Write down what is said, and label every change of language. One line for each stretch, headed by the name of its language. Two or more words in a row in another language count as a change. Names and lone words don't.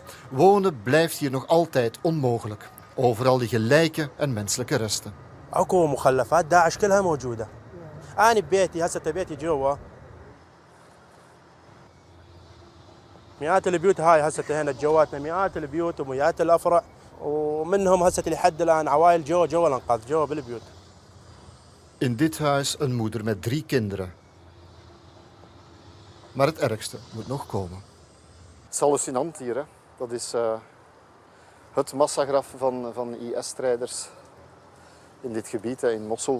Dutch: Wonen blijft hier nog altijd onmogelijk. Overal liggen lijken en menselijke resten.
Arabic: اكو مخلفات داعش كلها موجوده. انا ببيتي هسه بيتي جوا مئات البيوت هاي هسه هنا جواتنا مئات البيوت ومئات الافرع ومنهم هسه لحد الان عوائل جوا الانقاذ جوا بالبيوت.
Dutch: In dit huis een moeder met 3 kinderen. Maar het ergste moet nog komen. Het is hallucinant hier. Hè. Dat is het massagraf van IS-strijders in dit gebied, in Mosul.